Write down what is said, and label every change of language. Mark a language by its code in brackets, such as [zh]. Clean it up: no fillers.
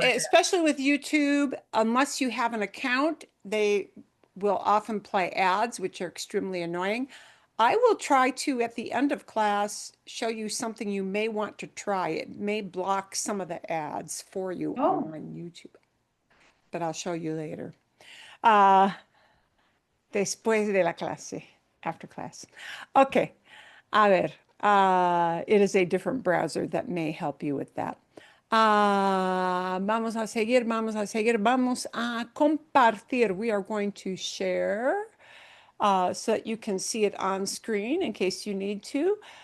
[en] especially with YouTube, unless you have an account, they will often play ads, which are extremely annoying. I will try to, at the end of class, show you something you may want to try. It may block some of the ads for you Oh, on YouTube, but I'll show you later. [es] Uh, Después de la clase, [en] after class. Okay, [es] a ver, [en] it is a different browser that may help you with that. [es] Vamos a seguir, vamos a seguir, vamos a compartir. [en] We are going to share so that you can see it on screen in case you need to.